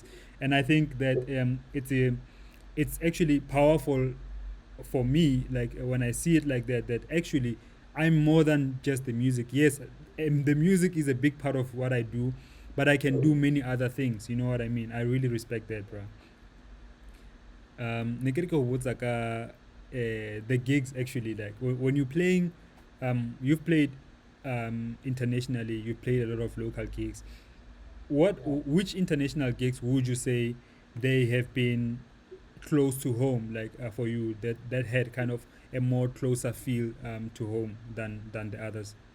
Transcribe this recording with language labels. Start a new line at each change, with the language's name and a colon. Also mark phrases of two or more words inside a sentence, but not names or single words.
English: And I think that it's actually powerful for me, like when I see it like that actually I'm more than just the music. Yes, the music is a big part of what I do, but I can do many other things. You know what I mean? I really respect that, bro.
Tswana: Ne ke re ke go botsa ka
English: the gigs actually, like when you're playing, you've played internationally, you've played a lot of local gigs. Which international gigs would you say they have been close to home, like for you, that had kind of a more closer feel to home than the others?